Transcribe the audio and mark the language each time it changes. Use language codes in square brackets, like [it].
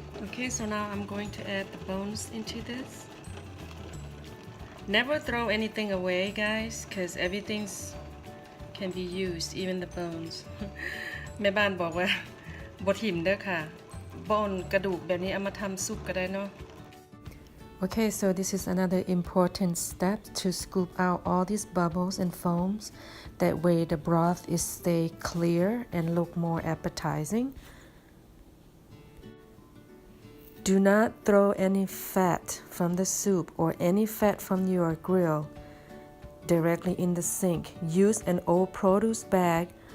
[en] Okay, so now I'm going to add the bones into this. Never throw anything away, guys, because everything's can be used, even the bones. [th] แม่บ้านบอกว่าบ่ทิ่มเด้อค่ะบอนกระดูกแบบนี้เอามาทำซุปก็ได้เนาะ [en] Okay, so this is another important step to scoop out all these bubbles and foams. That way the broth is stay clear and look more appetizing. Do not throw any fat from the soup or any fat from your grill directly in the sink. Use an old produce bag